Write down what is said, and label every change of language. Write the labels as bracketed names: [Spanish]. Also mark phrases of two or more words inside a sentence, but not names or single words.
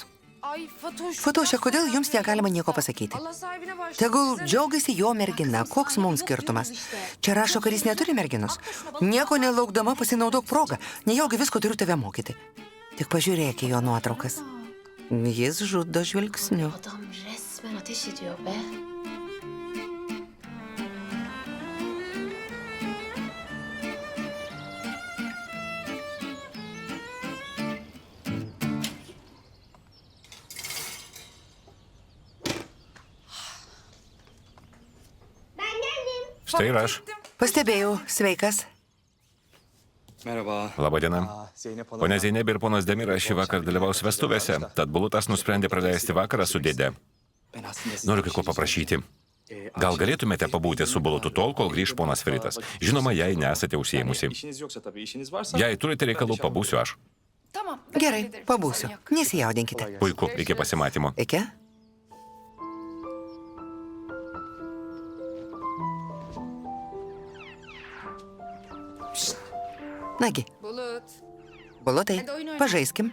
[Lithuanian] Fatoše, kodėl jums negalima nieko pasakyti? Tegul džiaugiasi jo mergina, koks mums skirtumas. Čia rašo, kad jis neturi merginos. Nieko nelaukdama pasinaudok progą, nejaugi visko turiu tave mokyti. Tik pažiūrėk į jo nuotraukas. Jis žudo žvilgsniu. [Turkish] Adam resmen ateş ediyor be. [Lithuanian] Štai ir aš. Pastebėjau, sveikas. [Turkish] Merhaba. [Lithuanian] Labadiena. [Turkish] Zeynep Hanım. [Lithuanian] Pone Zeineb ir ponas Demiras šį vakar dalyvaus vestuvėse, tad Bulutas nusprendė praleisti vakarą su dėde. [Turkish] Ben aslında [Lithuanian] Noriu kai ko paprašyti. Gal galėtumėte pabūti su Bulutu tol, kol grįš ponas Feritas? Žinoma, jei nesate užsiėmusi. [Turkish] İşiniz yoksa tabii, işiniz varsa. [Lithuanian] Jei turite reikalų, pabūsiu aš. Gerai, pabūsiu. Nesijaudinkite. Puiku, iki pasimatymo. Iki? Nagi, Bulutai, pažaiskim.